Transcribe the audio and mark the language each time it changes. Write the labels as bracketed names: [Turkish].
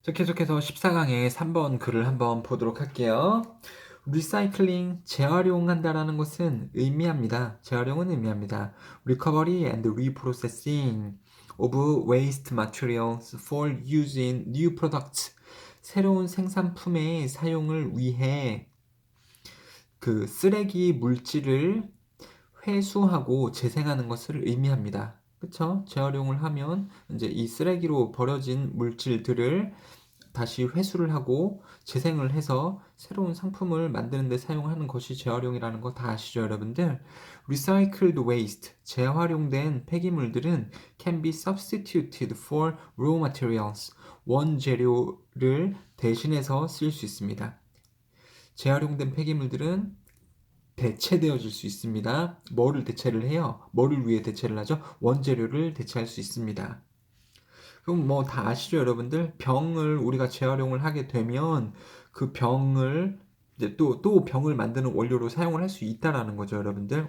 [Korean] 자, 계속해서 14강의 3번 글을 한번 보도록 할게요. 리사이클링, 재활용한다라는 것은 의미합니다. 재활용은 의미합니다. [English] Recovery and reprocessing of waste materials for use in new products. [Korean] 새로운 생산품의 사용을 위해 그 쓰레기 물질을 회수하고 재생하는 것을 의미합니다. 그쵸? 재활용을 하면 이제 이 쓰레기로 버려진 물질들을 다시 회수를 하고 재생을 해서 새로운 상품을 만드는 데 사용하는 것이 재활용이라는 거 다 아시죠, 여러분들? [English] Recycled waste, [Korean] 재활용된 폐기물들은 [English] can be substituted for raw materials, [Korean] 원재료를 대신해서 쓸 수 있습니다. 재활용된 폐기물들은 대체되어질 수 있습니다. 뭐를 대체를 해요? 뭐를 위해 대체를 하죠? 원재료를 대체할 수 있습니다. 그럼 뭐 다 아시죠, 여러분들? 병을 우리가 재활용을 하게 되면 그 병을 이제 또 병을 만드는 원료로 사용을 할 수 있다라는 거죠, 여러분들.